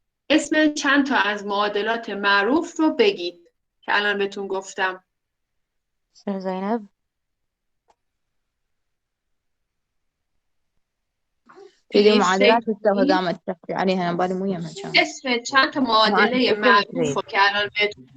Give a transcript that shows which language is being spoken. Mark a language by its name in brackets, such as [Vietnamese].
[Persian] اسم چند تا از معادلات معروف رو بگید که الان بهتون گفتم. [Arabic] زینب في معادلات استوى قامت تحكي عليها انا بالي مو يمها كان [Persian] اسم چند تا معادله معروفه که الان بهتون